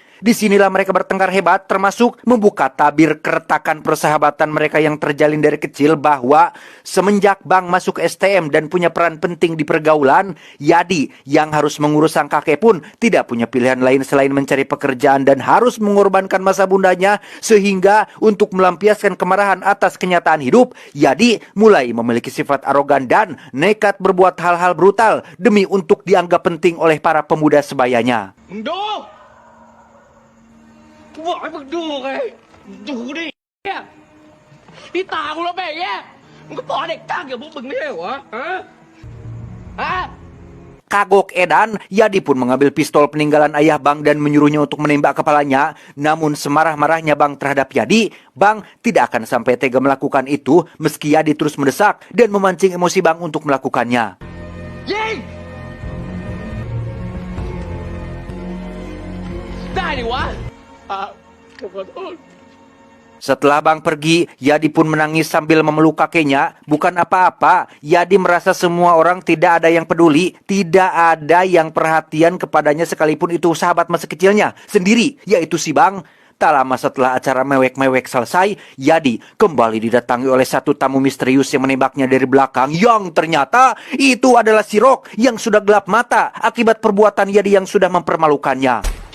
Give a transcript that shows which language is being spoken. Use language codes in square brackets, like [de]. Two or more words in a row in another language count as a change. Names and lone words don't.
[id] Disinilah mereka bertengkar hebat, termasuk membuka tabir keretakan persahabatan mereka yang terjalin dari kecil bahwa semenjak Bang masuk STM dan punya peran penting di pergaulan, Yadi yang harus mengurus sang kakek pun tidak punya pilihan lain selain mencari pekerjaan dan harus mengorbankan masa bundanya, sehingga untuk melampiaskan kemarahan atas kenyataan hidup, Yadi mulai memiliki sifat arogan dan nekat berbuat hal-hal brutal demi untuk dianggap penting oleh para pemuda sebayanya. [th] มึงดูกูบอกให้มึงดูไงดูดิเนี่ยที่ตากูแล้วแบบเนี้ยมึงก็พอเด็กตั้งอย่างพวกมึงไม่ใช่เหรอฮะ [id] Kagok edan, Yadi pun mengambil pistol peninggalan ayah Bang dan menyuruhnya untuk menembak kepalanya. Namun semarah-marahnya Bang terhadap Yadi, Bang tidak akan sampai tega melakukan itu meski Yadi terus mendesak dan memancing emosi Bang untuk melakukannya. [th] ยิงได้ดิวะผมขอโทษ [id] Setelah Bang pergi, Yadi pun menangis sambil memeluk kakeknya. Bukan apa-apa, Yadi merasa semua orang tidak ada yang peduli, tidak ada yang perhatian kepadanya sekalipun itu sahabat masa kecilnya sendiri, yaitu si Bang. Tak lama setelah acara mewek-mewek selesai, Yadi kembali didatangi oleh satu tamu misterius yang menembaknya dari belakang, yang ternyata itu adalah si Rock yang sudah gelap mata akibat perbuatan Yadi yang sudah mempermalukannya.